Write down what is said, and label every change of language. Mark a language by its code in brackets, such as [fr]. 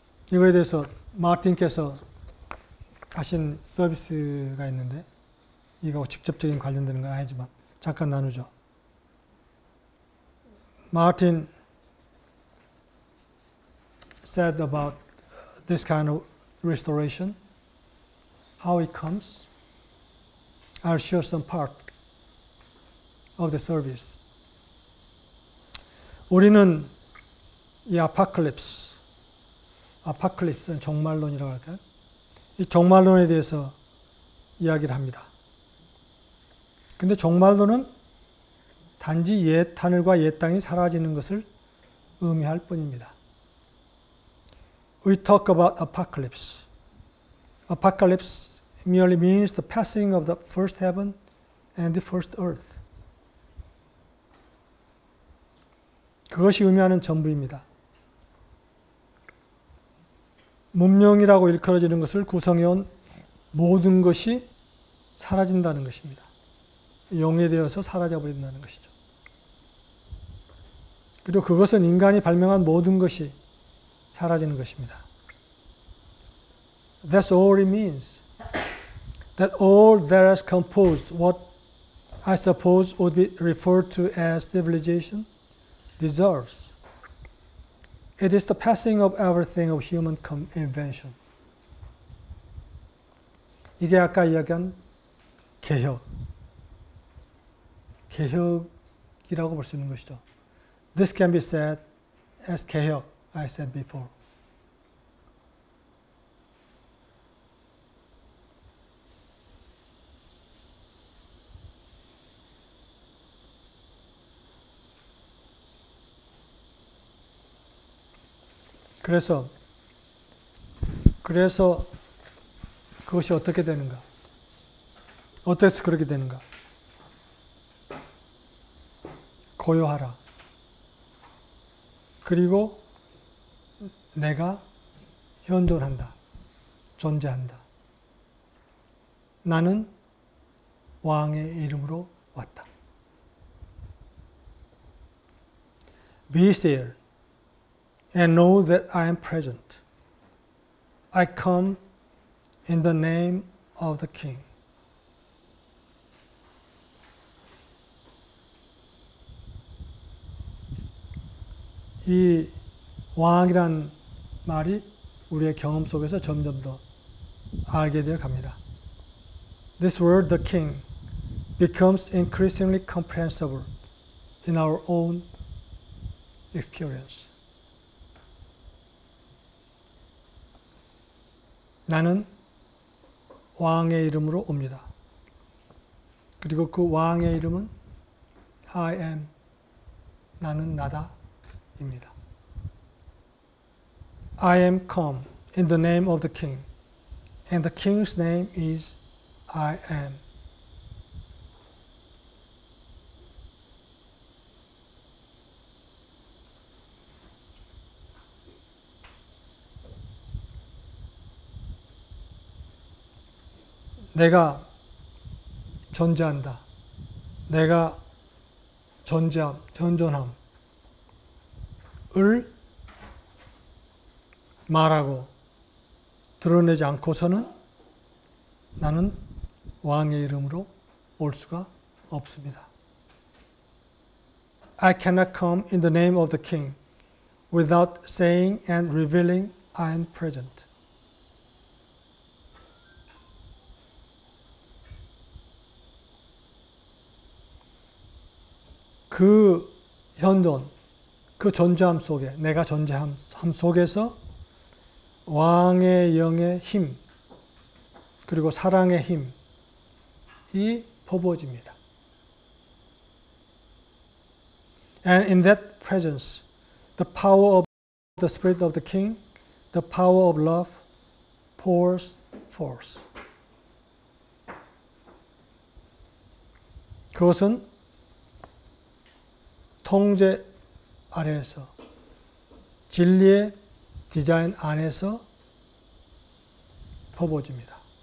[ko] 이거에 대해서 마틴께서 하신 서비스가 있는데 이거 직접적인 관련되는 건 아니지만 잠깐 나누죠. [en] Martin said about this kind of restoration, how it comes. I'll share some part of the service. [ko] 우리는 이 아파클립스는 종말론이라고 할까요? 이 종말론에 대해서 이야기를 합니다. 근데 종말론은 단지 옛 하늘과 옛 땅이 사라지는 것을 의미할 뿐입니다. [en] We talk about apocalypse. Apocalypse merely means the passing of the first heaven and the first earth. [ko] 그것이 의미하는 전부입니다. 문명이라고 일컬어지는 것을 구성해온 모든 것이 사라진다는 것입니다. 용해되어서 사라져버린다는 것이죠. 그리고 그것은 인간이 발명한 모든 것이 사라지는 것입니다. [en] That's all it means. That all that has composed what I suppose would be referred to as civilization deserves. It is the passing of everything of human invention. [ko] 이게 아까 이야기한 개혁이라고 볼 수 있는 것이죠. [en] This can be said as 개혁, I said before. [ko] 그래서 그것이 어떻게 되는가? 어때서 그렇게 되는가? 고요하라. 그리고 내가 현존한다. 존재한다. 나는 왕의 이름으로 왔다. [en] Be still and know that I am present. I come in the name of the King. [ko] 이 왕이란 말이 우리의 경험 속에서 점점 더 알게 되어 갑니다. [en] This word, the King, becomes increasingly comprehensible in our own experience. [ko] 나는 왕의 이름으로 옵니다. 그리고 그 왕의 이름은 [en] I am, [ko] 나는 나다 입니다. [en] I am come in the name of the King, and the King's name is I am. [ko] 내가 존재한다. 내가 현존함을 말하고 드러내지 않고서는 나는 왕의 이름으로 올 수가 없습니다. [en] I cannot come in the name of the King without saying and revealing I am present. [ko] 그 현존, 그 존재함 속에, 내가 존재함 속에서 왕의 영의 힘, 그리고 사랑의 힘이 퍼부어집니다. [en] And in that presence, the power of the Spirit of the King, the power of love pours forth. [ko] 그것은 통제 아래에서 진리의 디자인 안에서 퍼부어집니다.